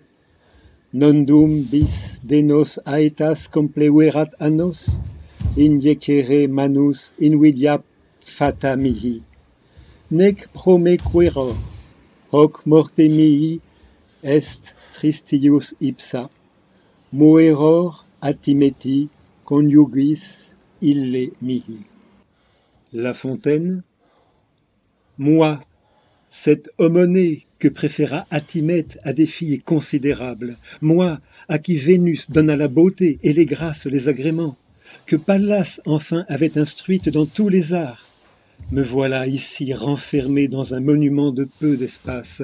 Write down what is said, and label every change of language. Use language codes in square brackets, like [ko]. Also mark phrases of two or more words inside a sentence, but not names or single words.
[la] Nondum bis de nos aetas compleverat annos, injecere manus invidia fata mihi. Nec promequeror, hoc morte mihi est tristius ipsa, moeror atimeti conjugis ille mihi. [fr] La Fontaine. Moi, cette Homonée que préféra Atimète à des filles considérables, moi, à qui Vénus donna la beauté et les grâces, les agréments, que Pallas enfin avait instruite dans tous les arts, me voilà ici renfermé dans un monument de peu d'espace.